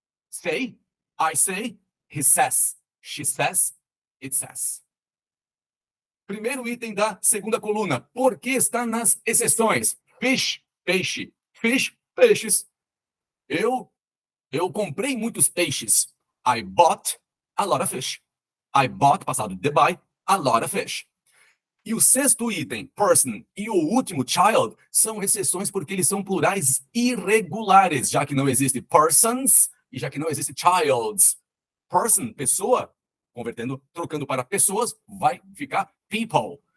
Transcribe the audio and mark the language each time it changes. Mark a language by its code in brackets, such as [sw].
[en] Say, I say, he says, she says, it says. [pt] Primeiro item da segunda coluna, por que está nas exceções? Fish, peixe, fish, peixes. Eu comprei muitos peixes. [en] I bought a lot of fish. I bought, [pt] passado de [en] buy, a lot of fish. [pt] E o sexto item, person, e o último, child, são exceções porque eles são plurais irregulares, já que não existe persons e já que não existe childs. Person, pessoa, convertendo, trocando para pessoas, vai ficar people.